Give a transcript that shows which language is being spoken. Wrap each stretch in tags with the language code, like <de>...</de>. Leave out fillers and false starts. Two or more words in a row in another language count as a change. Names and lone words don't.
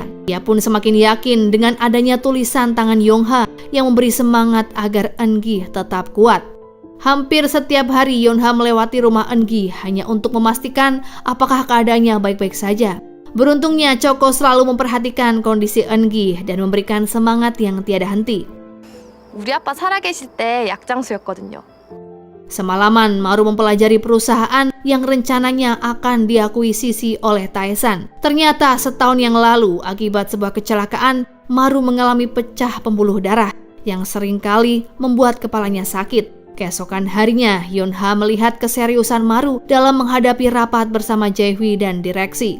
<id>Ia pun semakin yakin dengan adanya tulisan tangan Yonha yang memberi semangat agar Eun-gi tetap kuat. Hampir setiap hari Yonha melewati rumah Eun-gi hanya untuk memastikan apakah keadaannya baik-baik saja. Beruntungnya Choko selalu memperhatikan kondisi Eun-gi dan memberikan semangat yang tiada henti.</id> <ko>우리 아빠 살아계실 때 약장수였거든요.</ko> <id>Semalaman Maru mempelajari perusahaan yang rencananya akan diakuisisi oleh Taesan. Ternyata setahun yang lalu akibat sebuah kecelakaan, Maru mengalami pecah pembuluh darah yang seringkali membuat kepalanya sakit. Keesokan harinya, Yonha melihat keseriusan Maru dalam menghadapi rapat bersama Jae-hui dan direksi.</id>